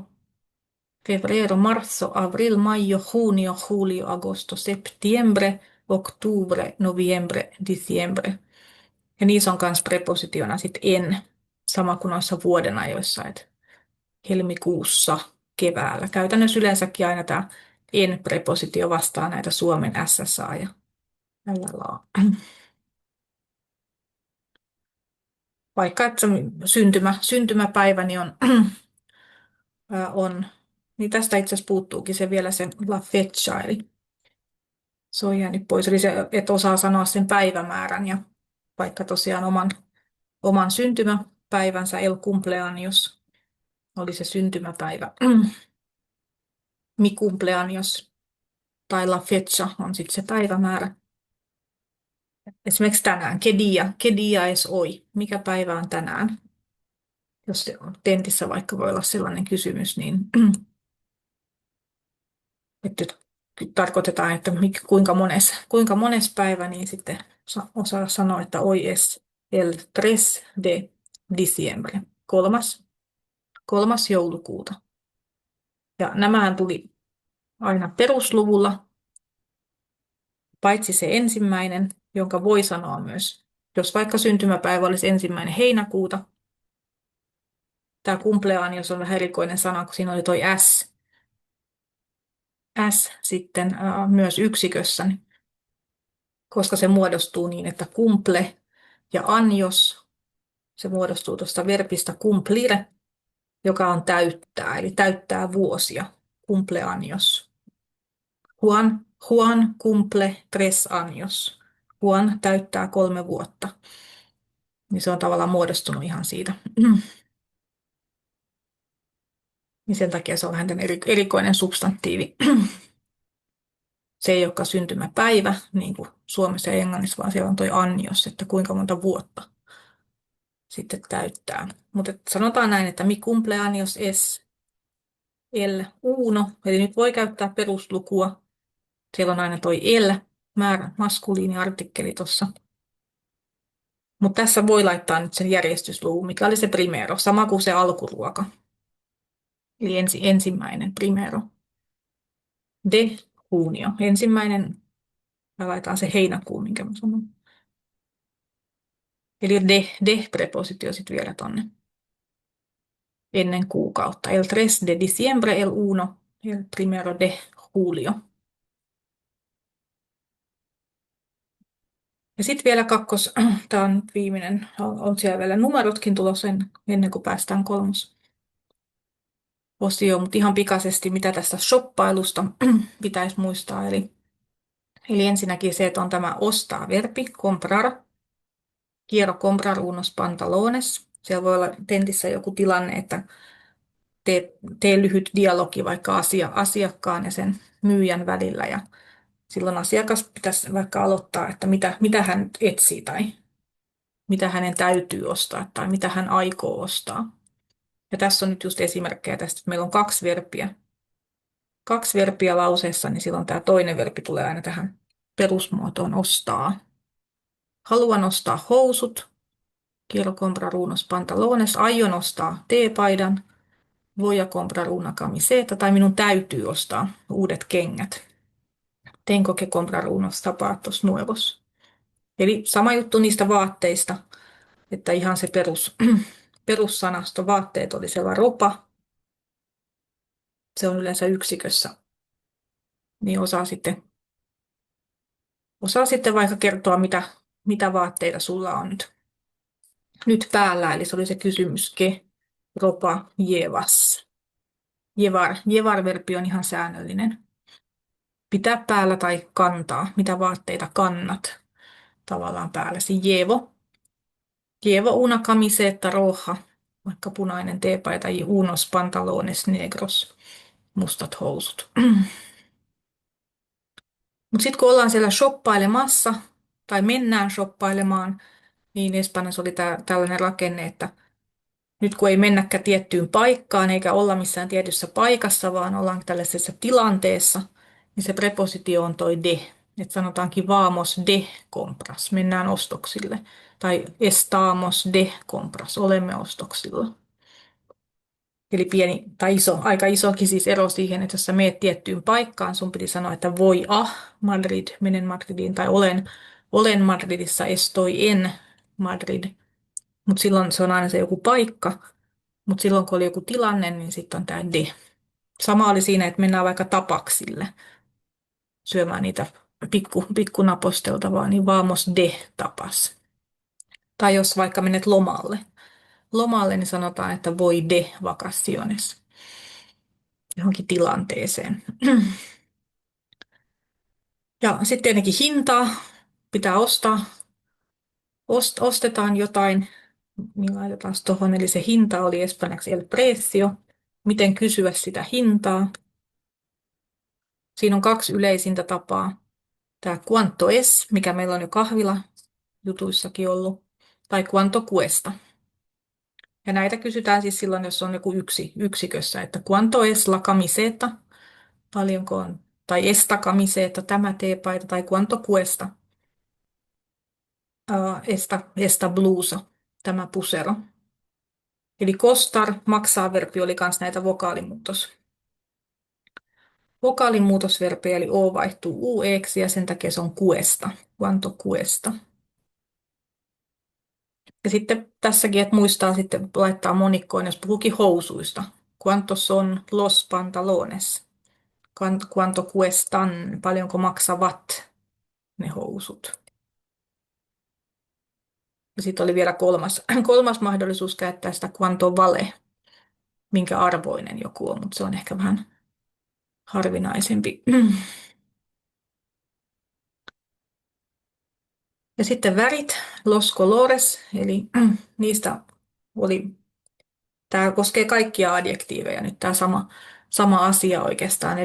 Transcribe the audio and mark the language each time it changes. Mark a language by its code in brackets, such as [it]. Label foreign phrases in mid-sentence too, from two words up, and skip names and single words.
[es] Febrero, marzo, abril, mayo, junio, julio, agosto, septiembre, octubre, noviembre, diciembre. [fi] Ja niissä on myös prepositiona sitten en, sama kuin noissa vuodenajoissa, että helmikuussa, keväällä. Käytännössä yleensäkin aina tämä en-prepositio vastaa näitä Suomen SSA ja LLA. Vaikka että syntymäpäiväni on, niin tästä itse asiassa puuttuukin se vielä se [es] la fecha, [fi] eli se on jäänyt pois. Eli se, että osaa sanoa sen päivämäärän ja vaikka tosiaan oman syntymäpäivänsä [es] el cumpleaños [fi] oli se syntymäpäivä. [es] Mi cumpleaños [fi] tai [es] la fecha [fi] on sitten se päivämäärä. Esimerkiksi tänään, [es] que día es hoy? [fi] Mikä päivä on tänään? Jos tentissä vaikka voi olla sellainen kysymys, niin että tarkoitetaan, että kuinka mones päivä, niin sitten osaa sanoa, että [es] hoy es el 3 de diciembre, [fi] 3. joulukuuta. Ja nämähän tuli aina perusluvulla, paitsi se ensimmäinen, jonka voi sanoa myös, jos vaikka syntymäpäivä olisi 1. heinäkuuta. Tämä cumpleaños on vähän erikoinen sana, kun siinä oli toi S sitten myös yksikössä, koska se muodostuu niin, että cumple ja años, se muodostuu tuosta verbistä cumplire, joka on täyttää, eli täyttää vuosia, cumpleaños. [es] Juan cumple 3 años. [fi] Juan täyttää 3 vuotta. Niin se on tavallaan muodostunut ihan siitä. Niin sen takia se on vähän erikoinen substantiivi. Se ei olekaan syntymäpäivä, niin kuin Suomessa ja Englannissa, vaan siellä on toi annios, että kuinka monta vuotta sitten täyttää. Mutta sanotaan näin, että [es] mi cumpleaños es el uno, [fi] eli nyt voi käyttää peruslukua. Siellä on aina toi el, määrä, maskuliiniartikkeli tuossa. Mutta tässä voi laittaa nyt sen järjestysluvun, mikä oli se primero, sama kuin se alkuruoka. Eli ensimmäinen primero. [es] De junio, 1. [fi] Ja laitetaan se heinäkuu, minkä mä sanon. Eli de-prepositio sitten vielä tonne ennen kuukautta. [es] El 3 de diciembre, el uno, el primero de julio. [fi] Ja sitten vielä tämä on nyt viimeinen, on siellä vielä numerotkin tulossa ennen kuin päästään osioon, mutta ihan pikaisesti, mitä tästä shoppailusta pitäisi muistaa. Eli ensinnäkin se, että on tämä ostaa verbi, [es] comprar, quiero comprar unos pantalones. [fi] Siellä voi olla tentissä joku tilanne, että tee lyhyt dialogi vaikka asiakkaan ja sen myyjän välillä. Ja silloin asiakas pitäisi vaikka aloittaa, että mitä hän nyt etsii tai mitä hänen täytyy ostaa tai mitä hän aikoo ostaa. Ja tässä on nyt just esimerkkejä tästä, että meillä on kaksi verbiä lauseessa, niin silloin tämä toinen verbi tulee aina tähän perusmuotoon ostaa. Haluan ostaa housut. [es] Quiero comprar unos pantalones. [fi] Aion ostaa teepaidan. [es] Voy a comprar una camiseta. [fi] Tai minun täytyy ostaa uudet kengät. [es] Tengo que comprar unos zapatos nuevos. [fi] Eli sama juttu niistä vaatteista, että ihan se perussanasto vaatteet oli siellä ropa. Se on yleensä yksikössä. Niin osaa sitten vaikka kertoa, mitä vaatteita sulla on nyt päällä. Eli se oli se kysymys, [es] ke, ropa, jevas. [fi] Jevar-verbi on ihan säännöllinen. Pitää päällä tai kantaa. Mitä vaatteita kannat tavallaan päälläsi. [es] Llevo una camiseta roja, [fi] vaikka punainen teepaita, ja [es] unos pantalones negros, [fi] mustat housut. Mutta sitten kun ollaan siellä shoppailemassa tai mennään shoppailemaan, niin Espanjassa oli tällainen rakenne, että nyt kun ei mennäkään tiettyyn paikkaan eikä olla missään tietyssä paikassa, vaan ollaan tällaisessa tilanteessa, niin se prepositio on toi de. Että sanotaankin [es] vamos de compras, [fi] mennään ostoksille. [es] Tai estamos de compras, [fi] olemme ostoksilla. Eli pieni tai aika isokin siis ero siihen, että jos sä meet tiettyyn paikkaan, sun piti sanoa, että voi Madrid, menen Madridiin, tai olen Madridissa, [es] estoy en Madrid. [fi] Mutta silloin se on aina se joku paikka, mutta silloin kun oli joku tilanne, niin sitten on tämä de. Sama oli siinä, että mennään vaikka tapaksille syömään niitä pikkunaposteltavaa, niin [es] vamos de tapas. [fi] Tai jos vaikka menet lomalle, niin sanotaan, että [es] voi de vacaciones [fi] johonkin tilanteeseen. Ja sitten tietenkin hintaa pitää ostaa. Ostetaan jotain, niin laitetaan tuohon, eli se hinta oli espanjaksi el precio. Miten kysyä sitä hintaa? Siinä on kaksi yleisintä tapaa. [es] Tämä cuanto es, [fi] mikä meillä on jo kahvila jutuissakin ollut, tai [es] cuanto cuesta. [fi] Ja näitä kysytään siis silloin, jos on joku yksikössä, että [es] cuanto es la camiseta, [fi] paljonko on, tai [es] esta camiseta, [fi] tämä teepaita, tai [es] cuanto cuesta, esta blusa, [fi] tämä pusero. Eli costar, maksaa verbi oli myös näitä vokaalimuutosverbiä, eli o vaihtuu ueksi ja sen takia se on cuesta, [es] cuanto cuesta. [fi] Ja sitten tässäkin, että muistaa sitten laittaa monikkoon, jos puhuukin housuista. [es] Cuanto son los pantalones? Cuanto cuestan? [fi] Paljonko maksavat ne housut? Ja sitten oli vielä kolmas mahdollisuus käyttää sitä [es] cuanto vale, [fi] minkä arvoinen joku on, mutta se on ehkä vähän harvinaisempi. Ja sitten värit, [es] los colores, [fi] eli niistä tämä koskee kaikkia adjektiiveja nyt tämä sama asia oikeastaan.